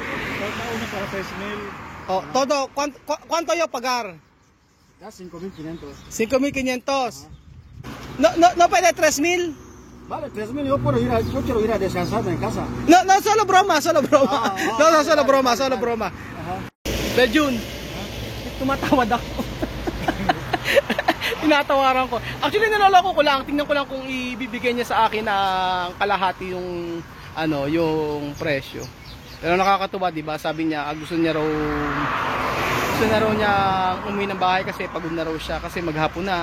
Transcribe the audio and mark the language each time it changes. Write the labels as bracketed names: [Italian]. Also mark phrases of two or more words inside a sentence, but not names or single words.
[Spanish] Falta uno para 3,000. O, todo, ¿cuánto yo pagar? Ya 5,500. 5,500. No puede 3,000. Vale, 3,000 yo quiero ir a descansar en casa. No, solo broma. Solo broma. Ajá. [Filipino] Beljun, tumatawad ako. Tinatawaran ko. Actually, naloloko ko lang. Tingnan ko lang kung ibibigay niya sa akin ang kalahati yung yung presyo. Pero nakakatuwa, 'di ba? Sabi niya, gusto niya raw niya umuwi ng bahay kasi pagod na raw siya kasi maghapon na.